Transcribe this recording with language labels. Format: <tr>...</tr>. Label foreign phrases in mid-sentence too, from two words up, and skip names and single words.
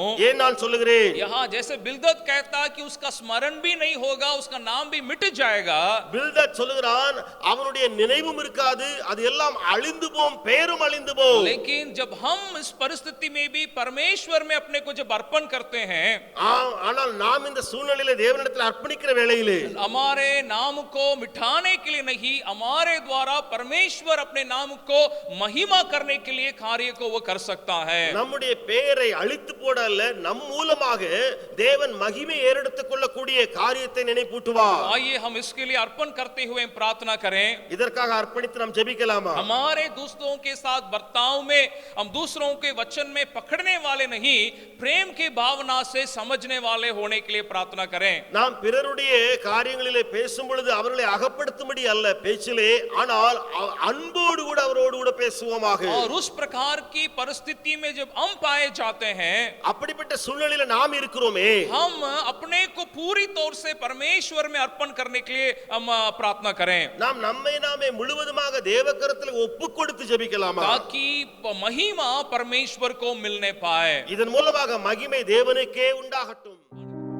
<ta>ஏன் நான் சொல்லுகிறேன்,</ta> <hi>यहां जैसे बिल्दद कहता कि उसका स्मरण भी नहीं होगा, उसका नाम भी मिट जाएगा.</hi> <ta>பில்தத் சொல்லுகிறான் அவனுடைய நினைவும் இருக்காது, அது எல்லாம் அழிந்து போம், பெயரும் அழிந்து போம்.</ta> <hi>लेकिन जब हम इस परिस्थिति में भी परमेश्वर में अपने को जब अर्पण करते हैं,</hi> <ta>ஆனால் நாம் இந்த சூழ்நிலையில தேவனிடத்தில் அர்ப்பணிக்கிற வேளையிலே</ta> <hi>हमारे नाम को मिटाने के लिए नहीं, हमारे द्वारा परमेश्वर अपने नाम को महिमा करने के लिए कार्य को वो कर सकता है.</hi> <ta>நம்முடைய பெயரை அழித்து போட அல்ல, நம் மூலமாக தேவன் மகிமை ஏறெடுத்துக் கொள்ளக்கூடிய காரியத்தை நினைப்பூட்டுவார்.</ta> <hi>आइए हम इसके लिए अर्पण करते हुए प्रार्थना करें.</hi> <ta>இதற்காக அர்ப்பணித்து நாம் ஜெபிக்கலாமா?</ta> <hi>हमारे दूसरों के साथ बर्ताव में हम दूसरों के वचन में पकड़ने वाले नहीं, प्रेम की भावना से समझने वाले होने के लिए प्रार्थना करें.</hi> <ta>நாம் பிறருடைய காரியங்களிலே பேசும் பொழுது அவர்களை அகப்படுத்தும்படி அல்ல பேச்சிலே, ஆனால் அன்போடு கூட அவரோடு கூட பேசுவோமாக.</ta> <hi>और उस प्रकार की परिस्थिति में जब हम पाए जाते हैं,</hi> <ta>அப்படிப்பட்ட சூழ்நிலையில நாம் இருக்கிறோமே,</ta> <hi>हम अपने को पूरी तौर से परमेश्वर में अर्पण करने के लिए हम प्रार्थना करें.</hi> <ta>நாம் நம்மை நாமே முழுவதுமாக தேவகரத்தில் ஒப்புக் கொடுத்து ஜெபிக்கலாமா?</ta> <hi>ताकि महिमा परमेश्वर को मिलने पाए.</hi> <ta>இதன் மூலமாக மகிமை தேவனுக்கே உண்டாகட்டும்.</ta>